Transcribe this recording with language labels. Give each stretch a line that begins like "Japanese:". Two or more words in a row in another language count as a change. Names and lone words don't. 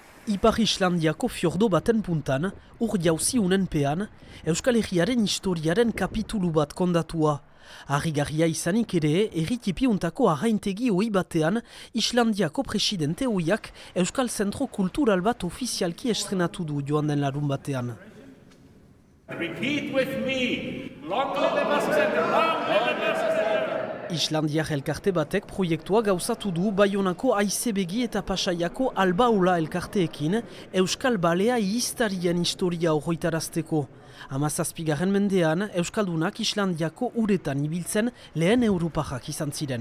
Basque: Ipar Islandiako fjordo baten puntan, ur jauzi unenpean, Euskal Herriaren historiaren kapitulu bat kondatua. Harrigarria izanik ere, erritipiuntako arraintegi ohi batean, Islandiako presidente ohiak Euskal Zentro Kultural bat ofizialki estrenatu du joan den larun batean.
English: Repeat with me. Long live the Basques Center. Long live the Basques Center.
Basque: Islandiar elkarte batek proiektua gauzatu du Baionako Aizebegi eta Pasaiako Albaula elkarteekin Euskal Balea ihiztarien historia horretarazteko. 17. mendean, Euskaldunak Islandiako uretan ibiltzen lehen Europarrak izan ziren.